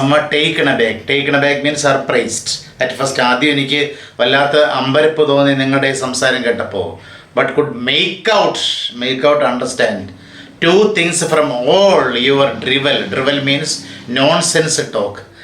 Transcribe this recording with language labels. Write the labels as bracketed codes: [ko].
[en] Taken aback means surprised at first. [ml] ആദ്യം എനിക്ക് വല്ലാത്ത അമ്പരപ്പ് തോന്നി നിങ്ങളുടെ സംസാരം കേട്ടപ്പോൾ. [en] But could make out understand 2 things from all your drivel means nonsense talk.